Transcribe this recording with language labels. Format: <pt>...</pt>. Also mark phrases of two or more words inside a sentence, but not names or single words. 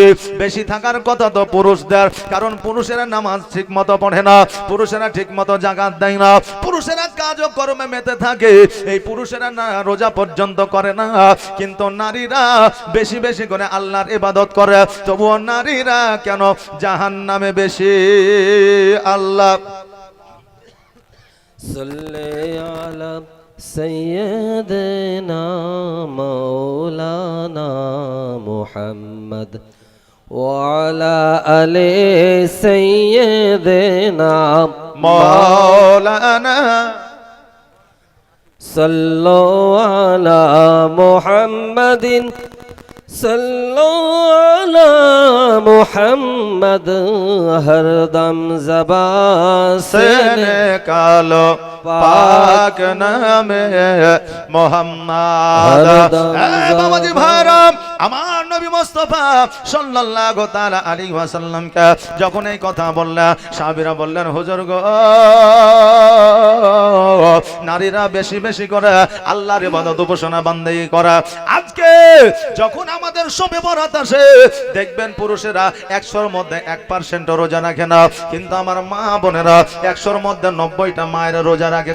<bn>বেশি থাকার কথা তো পুরুষদের, কারণ পুরুষেরা নামাজ ঠিকমতো পড়ে না, পুরুষেরা ঠিকমতো যাকাত দেয় না, পুরুষেরা কাজকর্মে মেতে থাকে, এই পুরুষেরা না রোজা পর্যন্ত করে না, কিন্তু নারীরা বেশি বেশি করে আল্লাহর ইবাদত করে, তবুও নারীরা কেন জাহান্নামে বেশি? আল্লাহ</bn> <ar>صلی علی سیدنا مولانا محمد وعلى آل سيدنا مولانا صلوا على محمد صلوا على محمد</ar> <ur>ہر دم زبان سے نکالو پاک نامِ محمد. बाबाजी भाईराम,</ur> <bn>আমার নবী মুস্তাফা</bn> <ar>صلى الله تعالى عليه وسلم</ar> <bn>যখন এই কথা বললেন, সাহাবীরা বললেন, হুজুর গো, নারীরা বেশি বেশি করে আল্লাহর ইবাদত উপাসনা বান্দেগি করে। আজকে যখন আমাদের শবে বরাত আসে, দেখবেন পুরুষেরা 100-র মধ্যে 1% রোজা রাখে না, কিন্তু আমার মা বোনেরা 100-র মধ্যে 90টা মায়ের রোজা রাখে।</bn>